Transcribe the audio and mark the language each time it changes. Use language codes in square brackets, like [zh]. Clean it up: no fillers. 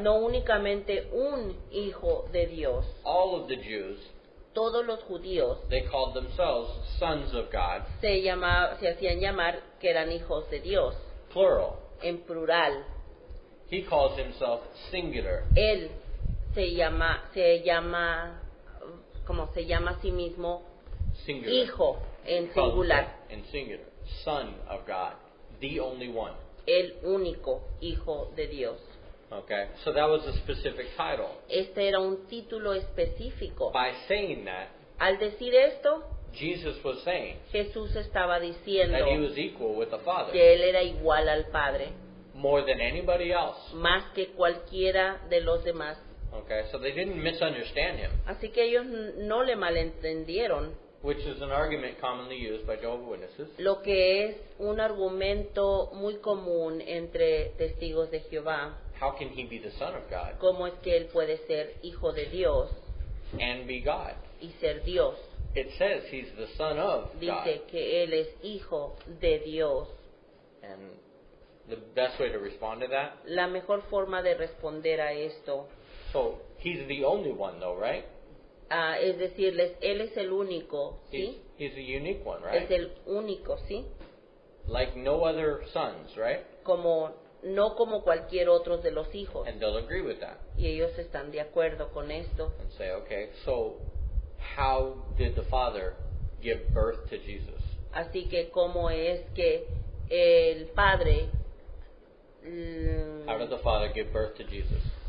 [es] no únicamente un Hijo de Dios. [en] All of the Jews, [es] Todos los judíos [en] they called themselves sons of God, [es] se hacían llamar que eran hijos de Dios, [en] plural. [es] en plural. [en] He calls himself singular. [es] Él se llama como se llama a sí mismo, Singular. hijo en [en] He calls singular, himself in singular. Son of God. The only one. [es] el único hijo de Dios. [en] Okay, so that was a specific title. [es] Este era un título específico. [en] By saying that, [es] Al decir esto, [en] Jesus was saying [es] Jesús estaba diciendo [en] that he was equal with the Father [es] que él era igual al Padre, [en] more than anybody else. [es] más que cualquiera de los demás. [en] Okay, so they didn't misunderstand him, [es] Así que ellos no le malentendieron, [en] which is an argument commonly used by Jehovah's Witnesses. [es] lo que es un argumento muy común entre testigos de Jehová. [en] How can he be the Son of God [es] ¿Cómo es que él puede ser hijo de Dios [en] and be God? [es] y ser Dios? [en] It says he's the Son of God. [es] Dice que él es hijo de Dios. [en] And the best way to respond to that? [es] La mejor forma de responder a esto, [en] So he's the only one, though, right? [es] es decirles, él es el único, [en] He's, [es] ¿sí? [en] he's a unique one, [es] Es [en] right? [es] el único, ¿sí? [en] Like no other sons, right? [es] No como cualquier otro de los hijos. [en] And they'll agree with that [es] Y ellos están de acuerdo con esto. [en] and say, okay, so how did the Father give birth to Jesus? [es] Así que cómo es que el Padre [en] How did the Father give birth to Jesus?